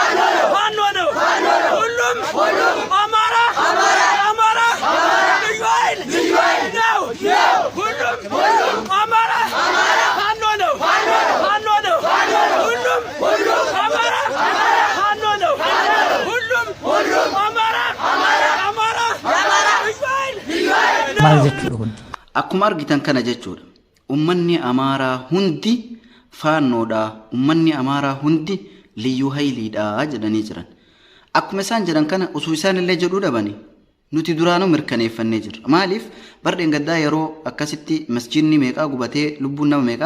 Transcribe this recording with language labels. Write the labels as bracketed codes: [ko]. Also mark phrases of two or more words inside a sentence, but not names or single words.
[am] ሁሉም አማራ ልዩ ኃይል ነው ሁሉም አማራ ፋኖ ነው ሁሉም አማራ ፋኖ ነው ሁሉም አማራ ልዩ ኃይል ነው [om] akkuma argitan kana jechuudha ummanni Amaaraa hundi faannoodha ummanni Amaaraa hundi liyyuu hayliidha jedhanii jiran akkuma isaan jedhan kana osoo isaan illee jedhuu dhabani nuti duraanuu mirkaneeffannee jirra maaliif bardeen gaddaa yeroo akkasitti masjiidni meeqaa gubatee lubbuun nama meeqaa